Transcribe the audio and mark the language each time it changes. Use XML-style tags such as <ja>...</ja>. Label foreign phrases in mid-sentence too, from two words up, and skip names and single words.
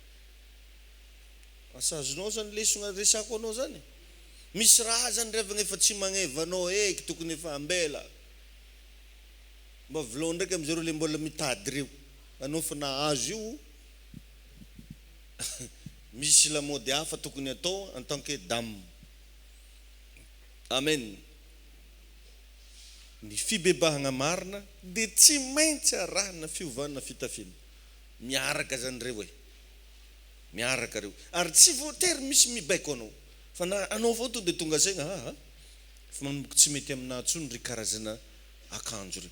<mg>Asa azonao zany lesona resako anao zany. Misy raha zany revagna efa tsy magnevanao eky tokony efa ambela. Mba volao ndraiky amizareo le mbola mitady reo. Anao fa nahazo io misy lamody hafa tokony atao</mg> <fr>en tant que dame.</fr> <mg>Amen. Ny fibebahagna marina dia tsy maintsy arahana fiovana fitafiana. Miaraka zany reo miaraka reo. Ary tsy voatery misy mibaiko anao. Fa na anao vao dia tonga saigna fa manomboka tsy mety aminahy tsony ry karazana akanjo reo.</mg>